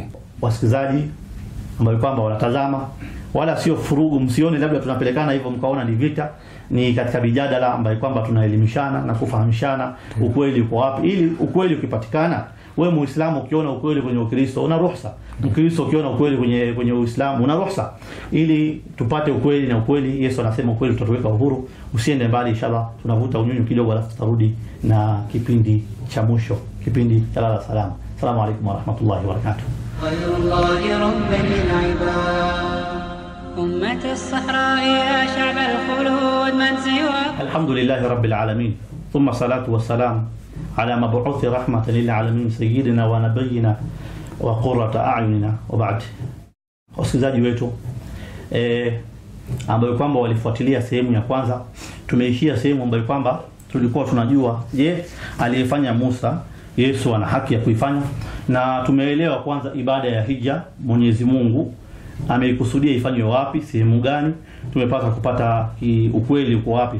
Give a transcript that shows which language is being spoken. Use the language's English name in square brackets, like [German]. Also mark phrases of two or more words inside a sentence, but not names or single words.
[Swahili] Wasikilizaji ambao kwamba wanatazama, wala sio furugu, msione labda tunapelekana hivyo mkaona ni vita, ni katika bijadala ambayo kwamba tunaelimishana na kufahamishana ukweli uko wapi, ili ukweli ukipatikana, wewe Muislamu ukiona ukweli kwenye Ukristo una ruhusa, Mkristo ukiona ukweli kwenye Uislamu una ruhusa, ili tupate ukweli. Na ukweli Yesu anasema ukweli tutaweka uhuru. Usiende mbali, inshallah tunavuta unyunyu kidogo, alafu tutarudi na kipindi cha mwisho, kipindi cha lala salama. [Arabic] السلام عليكم ورحمة الله وبركاته. الله رب العباد أمة الصحراء يا شعب الخلود من سواك. الحمد لله رب العالمين ثم الصلاة والسلام على مبعوث رحمة للعالمين سيدنا ونبينا وقرة أعيننا وبعد. [Swahili] Wasikilizaji wetu ambao kwamba walifuatilia sehemu ya kwanza, tumeishia sehemu ambayo kwamba tulikuwa tunajua aliyefanya Musa Yesu ana haki ya kuifanya, na tumeelewa kwanza ibada ya hija Mwenyezi Mungu ameikusudia ifanywe wapi, sehemu gani, tumepata kupata ukweli uko wapi.